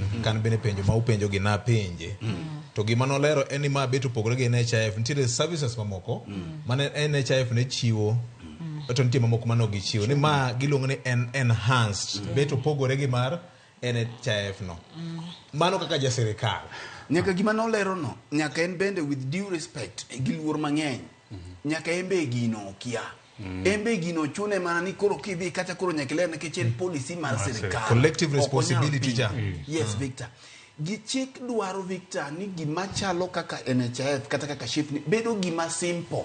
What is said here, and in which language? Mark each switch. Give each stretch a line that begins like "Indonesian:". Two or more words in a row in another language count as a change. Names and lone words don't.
Luo (Kenya and Tanzania): Kan bene penjo ma upenjo gi na penje. To gima nolero en ni ma beto pogore gi NHIF. Nitiere services mamoko mane NHIF ne chiwo. To nitiere mamoko mano gichiwo. Ni ma giluongo ni enhanced. Beto pogore gi mar NHIF no. Mano kaka ja sirkal. Nyaka gima nolero no, nyaka en bende
English: with due respect,
Luo (Kenya and Tanzania): gi luor mang'eny. Nyaka embe gino kia. Embe gino chune mana ni koro kidhi kata koro nyaka ler nikech en policy mar sirkal.
English: Collective responsibility ja. Yes, Victor.
Luo (Kenya and Tanzania): Gichik dwaro Victor ni gima chalo kaka NHIF kata kaka SHIF ni bedo gima simple.